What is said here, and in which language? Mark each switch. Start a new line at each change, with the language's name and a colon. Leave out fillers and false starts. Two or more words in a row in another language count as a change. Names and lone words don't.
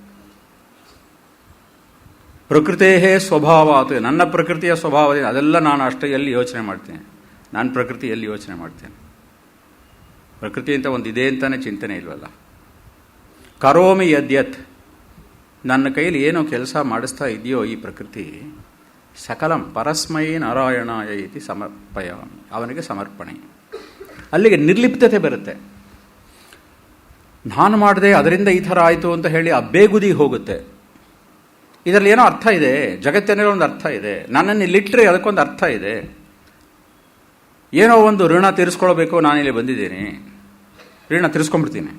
Kannada: ಪ್ರಕೃತೇ ಸ್ವಭಾವ, ಅದು ನನ್ನ ಪ್ರಕೃತಿಯ ಸ್ವಭಾವದಿಂದ ಅದೆಲ್ಲ ನಾನು ಅಷ್ಟೇ ಎಲ್ಲಿ ಯೋಚನೆ ಮಾಡ್ತೀನಿ. ನಾನು ಪ್ರಕೃತಿ ಎಲ್ಲಿ ಯೋಚನೆ ಮಾಡ್ತೇನೆ? ಪ್ರಕೃತಿ ಅಂತ ಒಂದು ಇದೆ ಅಂತಾನೆ ಚಿಂತನೆ ಇಲ್ವಲ್ಲ.
Sanskrit: ಕರೋಮಿ ಯದ್ಯತ್,
Kannada: ನನ್ನ ಕೈಲಿ ಏನೋ ಕೆಲಸ ಮಾಡಿಸ್ತಾ ಇದೆಯೋ ಈ ಪ್ರಕೃತಿ,
Sanskrit: ಸಕಲಂ ಪರಸ್ಮೈ ನಾರಾಯಣಾಯ ಇತಿ ಸಮರ್ಪಯಾಮಿ,
Kannada: ಅವನಿಗೆ ಸಮರ್ಪಣೆ. ಅಲ್ಲಿಗೆ ನಿರ್ಲಿಪ್ತತೆ ಬರುತ್ತೆ. ನಾನು ಮಾಡಿದೆ ಅದರಿಂದ ಈ ಥರ ಆಯಿತು ಅಂತ ಹೇಳಿ ಆ ಬೇಗುದಿ ಹೋಗುತ್ತೆ. ಇದರಲ್ಲಿ ಏನೋ ಅರ್ಥ ಇದೆ, ಜಗತ್ತಿನಲ್ಲಿ ಒಂದು ಅರ್ಥ ಇದೆ. ನನ್ನನ್ನು ಇಲ್ಲಿಟ್ಟರೆ ಅದಕ್ಕೊಂದು ಅರ್ಥ ಇದೆ. ಏನೋ ಒಂದು ಋಣ ತೀರಿಸ್ಕೊಳ್ಬೇಕು, ನಾನಿಲ್ಲಿ ಬಂದಿದ್ದೀನಿ, ಋಣ ತೀರಿಸ್ಕೊಂಡ್ಬಿಡ್ತೀನಿ.